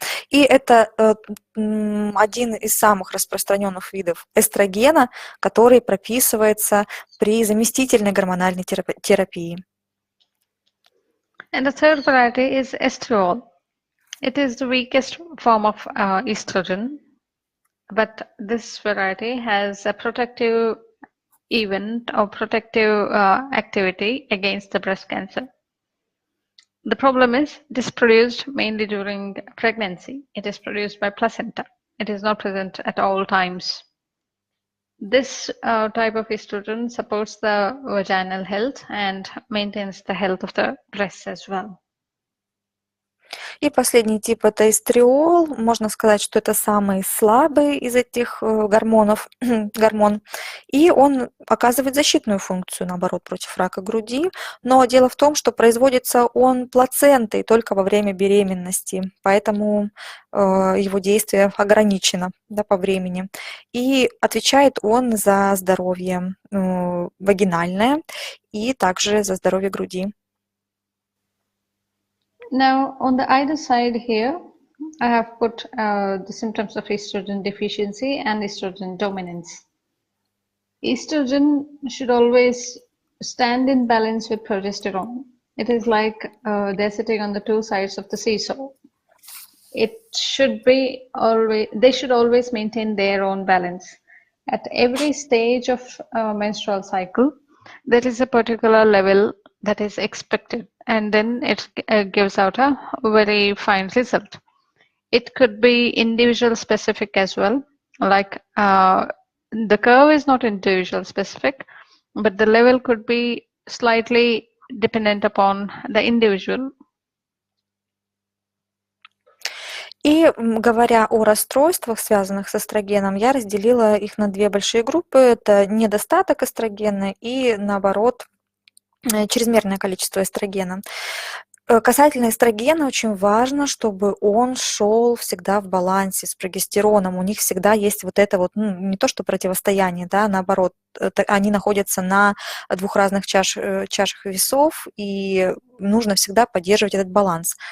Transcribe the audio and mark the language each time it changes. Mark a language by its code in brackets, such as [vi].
[ru] И это один из самых распространенных видов эстрогена, который прописывается при заместительной гормональной терапии. [en] And the third variety is estriol. It is the weakest form of estrogen, but this variety has a protective event or protective activity against the breast cancer. The problem is it is produced mainly during pregnancy. It is produced by placenta. It is not present at all times. This type of estrogen supports the vaginal health and maintains the health of the breasts as well. [ru] И последний тип – это эстриол. Можно сказать, что это самый слабый из этих гормон. И он оказывает защитную функцию, наоборот, против рака груди. Но дело в том, что производится он плацентой только во время беременности, поэтому его действие ограничено, да, по времени. И отвечает он за здоровье вагинальное и также за здоровье груди. [en] Now, on the either side here, I have put the symptoms of estrogen deficiency and estrogen dominance. Estrogen should always stand in balance with progesterone. It is like they're sitting on the two sides of the seesaw. They should always maintain their own balance. At every stage of menstrual cycle, there is a particular level that is expected, and then it gives out a very fine result. It could be individual specific as well, like the curve is not individual specific, but the level could be slightly dependent upon the individual. [ru] И говоря о расстройствах, связанных с эстрогеном, я разделила их на две большие группы. Это недостаток эстрогена и, наоборот, чрезмерное количество эстрогена. Касательно эстрогена очень важно, чтобы он шел всегда в балансе с прогестероном. У них всегда есть вот это вот, не то что противостояние, да, наоборот, они находятся на двух разных чашах весов, и нужно всегда поддерживать этот баланс.